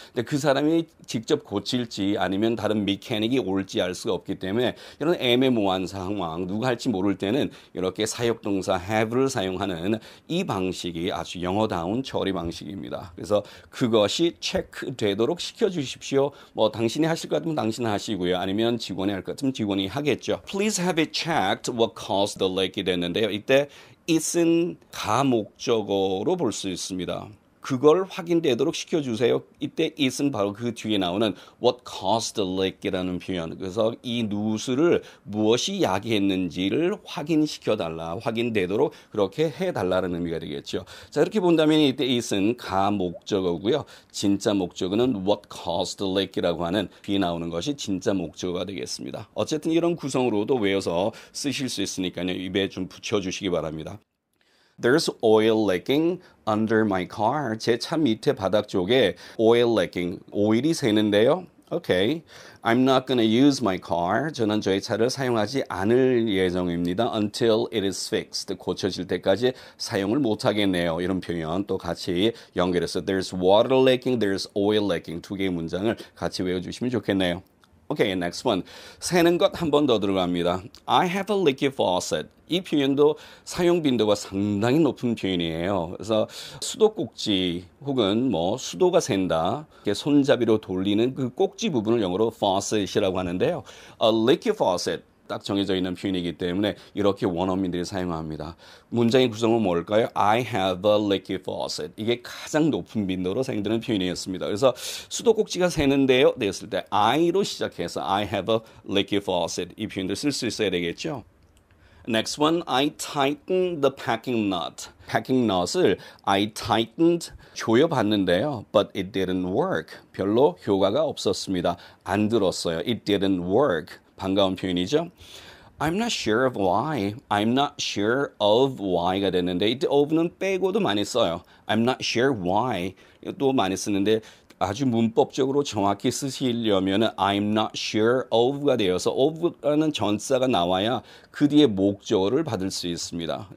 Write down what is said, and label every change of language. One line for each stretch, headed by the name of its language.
Korean: 근데 그 사람이 직접 고칠지 아니면 다른 메커닉이 올지 알 수가 없기 때문에 이런 애매모호한 상황, 누가 할지 모를 때는 이렇게 사역동사 have를 사용하는 이 방식이 아주 영어다운 처리 방식입니다. 그래서 그것이 체크되도록 시켜주십시오. 뭐 당신이 하실 것 같으면 당신이 하시고요. 아니면 직원이 할 것 같으면 직원이 하겠죠.
English: Please have it checked what caused the leak
Korean: 이 됐는데요. 이때 it은 가목적어로 볼 수 있습니다. 그걸 확인되도록 시켜주세요. 이때 it은 바로 그 뒤에 나오는
English: what caused the leak
Korean: 이라는 표현. 그래서 이 누수를 무엇이 야기했는지를 확인시켜달라. 확인되도록 그렇게 해달라는 의미가 되겠죠. 자, 이렇게 본다면 이때 it은 가목적어고요. 진짜 목적어는
English: what caused the leak
Korean: 이라고 하는 뒤에 나오는 것이 진짜 목적어가 되겠습니다. 어쨌든 이런 구성으로도 외워서 쓰실 수 있으니까요. 입에 좀 붙여주시기 바랍니다.
English: There's oil leaking under my car.
Korean: 제 차 밑에 바닥 쪽에
English: oil leaking,
Korean: 오일이 새는데요.
English: Okay. I'm not gonna use my car.
Korean: 저는 저의 차를 사용하지 않을 예정입니다.
English: Until it is fixed.
Korean: 고쳐질 때까지 사용을 못 하겠네요. 이런 표현 또 같이 연결해서
English: There's water leaking, there's oil leaking.
Korean: 두 개의 문장을 같이 외워주시면 좋겠네요.
English: Okay, next one.
Korean: 새는 것 한 번 더 들어갑니다.
English: I have a leaky faucet.
Korean: 이 표현도 사용 빈도가 상당히 높은 표현이에요. 그래서 수도꼭지 혹은 뭐 수도가 샌다. 이렇게 손잡이로 돌리는 그 꼭지 부분을 영어로 faucet이라고 하는데요.
English: A leaky faucet.
Korean: 딱 정해져 있는 표현이기 때문에 이렇게 원어민들이 사용합니다. 문장의 구성은 뭘까요?
English: I have a leaky faucet.
Korean: 이게 가장 높은 빈도로 사용되는 표현이었습니다. 그래서 수도꼭지가 새는데요. 되었을 때
English: I로
Korean: 시작해서
English: I have a leaky faucet.
Korean: 이 표현도 쓸 수 있어야 되겠죠.
English: Next one, I tightened the packing nut. packing nut을 I tightened
Korean: 조여봤는데요.
English: But it didn't work.
Korean: 별로 효과가 없었습니다. 안 들었어요.
English: It didn't work.
Korean: 반가운 표현이죠.
English: I'm not sure of why. I'm not sure of why
Korean: 가 됐는데 이때 of는 빼고도 많이 써요.
English: I'm not sure why.
Korean: 또 많이 쓰는데 아주 문법적으로 정확히 쓰시려면
English: I'm not sure of
Korean: 가 되어서 of라는 전사가 나와야 그 뒤에 목적어를 받을 수 있습니다.